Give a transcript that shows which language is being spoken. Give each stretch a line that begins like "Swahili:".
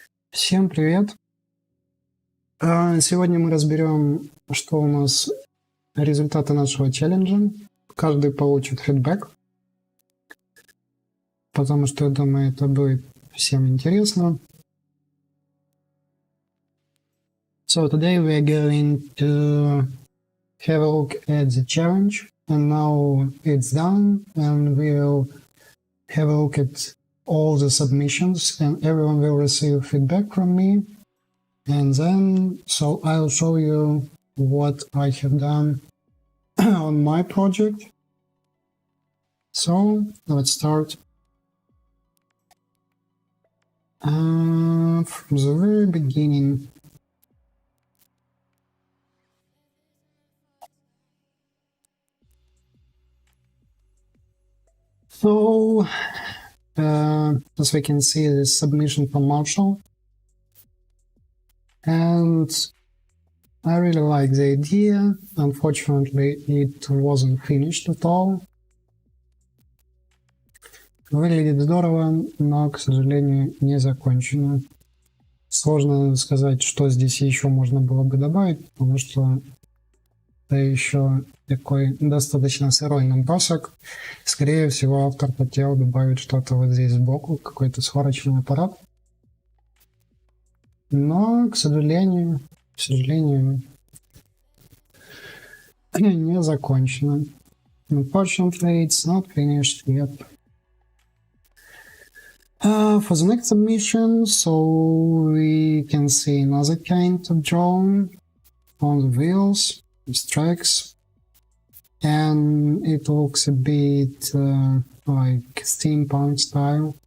Russian: Всем привет. Сегодня мы разберем, что у нас результаты нашего челленджа. Каждый получит фидбэк, потому что, я думаю, это будет всем интересно.
English: So today we are going to have a look at the challenge, and now it's done, and we'll have a look at all the submissions, and everyone will receive feedback from me. And then, so I'll show you what I have done on my project. So let's start. From the very beginning. So, as we can see, this submission from Marshall. And I really like the idea. Unfortunately, it wasn't finished at all.
Russian: Выглядит здорово, но, к сожалению, не закончено. Сложно сказать, что здесь еще можно было бы добавить, потому что это еще такой достаточно сырой набросок. Скорее всего, автор хотел добавить что-то вот здесь сбоку, какой-то сварочный аппарат. Но, к сожалению, не закончено.
English: Unfortunately, it's not finished yet. For the next submission, so we can see another kind of drone on the wheels, with tracks, and it looks a bit like steampunk style.